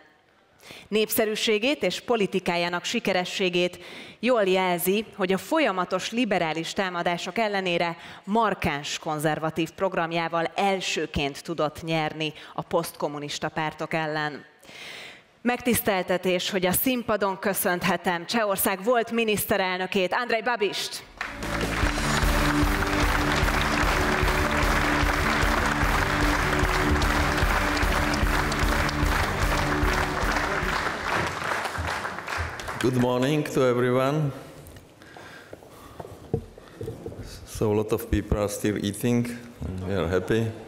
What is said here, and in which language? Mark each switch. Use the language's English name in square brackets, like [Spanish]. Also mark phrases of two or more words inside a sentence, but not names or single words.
[Hungarian] Népszerűségét és politikájának sikerességét jól jelzi, hogy a folyamatos liberális támadások ellenére markáns konzervatív programjával elsőként tudott nyerni a posztkommunista pártok ellen. Megtiszteltetés, hogy a színpadon köszönhetem Csehország volt miniszterelnökét, Andrej Babist. [English] Good morning to everyone. So a lot of people are still eating, and we are happy.